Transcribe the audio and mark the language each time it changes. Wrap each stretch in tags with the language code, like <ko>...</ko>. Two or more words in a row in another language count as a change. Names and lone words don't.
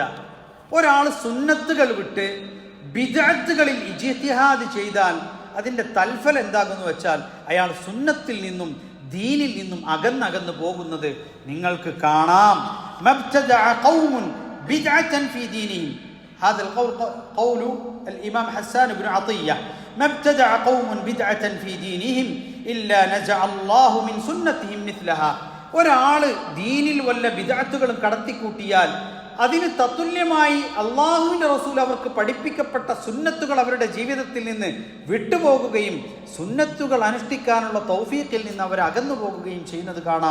<ml>ഒരാൾ സുന്നത്തുകൾ വിട്ട് ബിദ്അത്തുകളിൽ ഇജ്തിഹാദ് ചെയ്താൽ അതിൻ്റെ തൽഫലം എന്താകുന്നു വെച്ചാൽ അയാൾ സുന്നത്തിൽ നിന്നും ദീനിൽ നിന്നും അകന്നകന്നു പോകുന്നത് നിങ്ങൾക്ക് കാണാം.</ml> <ar>ما ابتدع قوم بدعة في دينهم, هذا القول قول الإمام حسان بن عطية، ما ابتدع قوم بدعة في دينهم إلا نزع الله من سنتهم مثلها.</ar> <ml>ഒരാള് ദീനിൽ വല്ല ബിദ്അത്തുകളും കടത്തിക്കൂട്ടിയാൽ അതിന് തത്തുല്യമായി അള്ളാഹുവിൻ്റെ റസൂൽ അവർക്ക് പഠിപ്പിക്കപ്പെട്ട സുന്നത്തുകൾ അവരുടെ ജീവിതത്തിൽ നിന്ന് വിട്ടുപോകുകയും സുന്നത്തുകൾ അനുഷ്ഠിക്കാനുള്ള തൗഫീഖിൽ നിന്ന് അവർ അകന്നു പോകുകയും ചെയ്യുന്നത് കാണാം.</ml>